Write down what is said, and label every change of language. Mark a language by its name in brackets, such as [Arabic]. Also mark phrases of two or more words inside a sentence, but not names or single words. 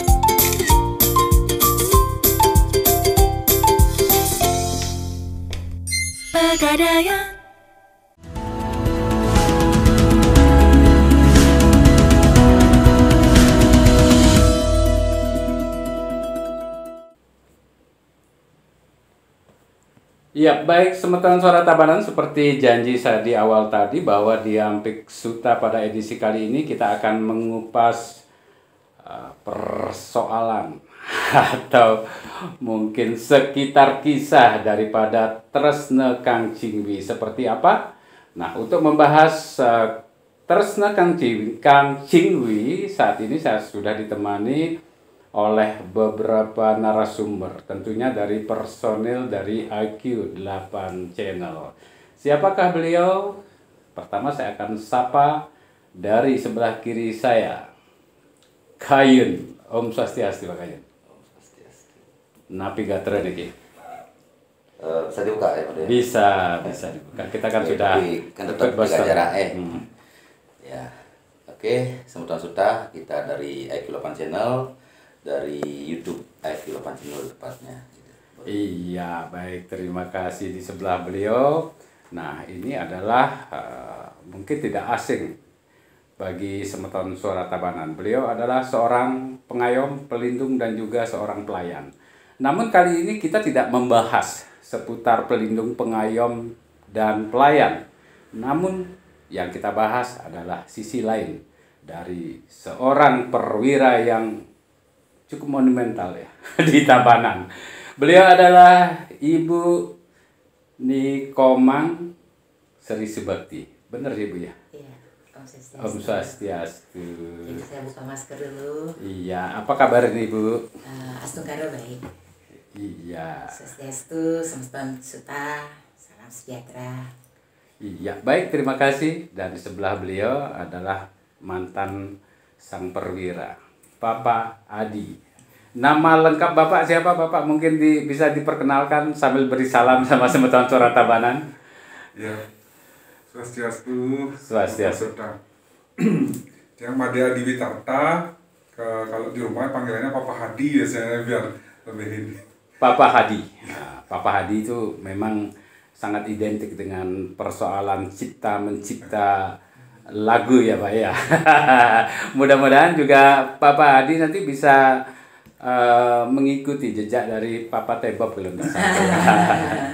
[Indonesian] Pegadaian. Ya, baik semeton suara Tabanan, seperti janji saya di awal tadi bahwa Diampik Suta pada edisi kali ini kita akan mengupas persoalan atau mungkin sekitar kisah daripada Tresne Kang Cingwi seperti apa. Nah, untuk membahas Tresne Kang Cingwi saat ini saya sudah ditemani oleh beberapa narasumber, tentunya dari personil dari IQ 8 Channel. Siapakah beliau? Pertama saya akan sapa dari sebelah kiri saya, Kayun. [Balinese] Om Swastiastu, [Indonesian] Pak Kayun. [Balinese] Om Swastiastu. Napi gatra niki. [Indonesian] Bisa dibuka ya, Pak? Bisa dibuka. Kita kan sudah kan tetap jaga jarak Ya. Oke, semeton suta kita dari IQ 8 Channel, dari YouTube IQ 8 Channel tepatnya. Iya, baik, terima kasih di sebelah beliau. Nah, ini adalah mungkin tidak asing bagi semeton suara Tabanan. Beliau adalah seorang pengayom, pelindung, dan juga seorang pelayan. Namun kali ini kita tidak membahas seputar pelindung, pengayom, dan pelayan. Namun yang kita bahas adalah sisi lain dari seorang perwira yang cukup monumental ya di Tabanan. Beliau adalah Ibu Nikomang Sri Subakti. Benar ya, Bu ya? Iya, [Balinese] Om Swastiastu. [Indonesian] Jadi saya buka masker dulu. Iya, apa kabar nih, Bu? Astung karo baik. Iya. Swastiastu, semeton suta, salam sejahtera. Iya, baik, terima kasih. Dan di sebelah beliau adalah mantan sang perwira, Bapak Adi. Nama lengkap Bapak siapa, Bapak? Mungkin bisa diperkenalkan sambil beri salam sama semeton suara Tabanan. Ya, Swastiastu. Swastiastu. Yang Madya Adi Witarta, kalau di rumah panggilannya Papa Hadi biasanya biar lebih ini. Papa Hadi. Nah, Papa Hadi itu memang sangat identik dengan persoalan cipta mencipta lagu ya, Pak ya. Mudah-mudahan juga Papa Hadi nanti bisa mengikuti jejak dari Papa Tebob kalau nggak salah.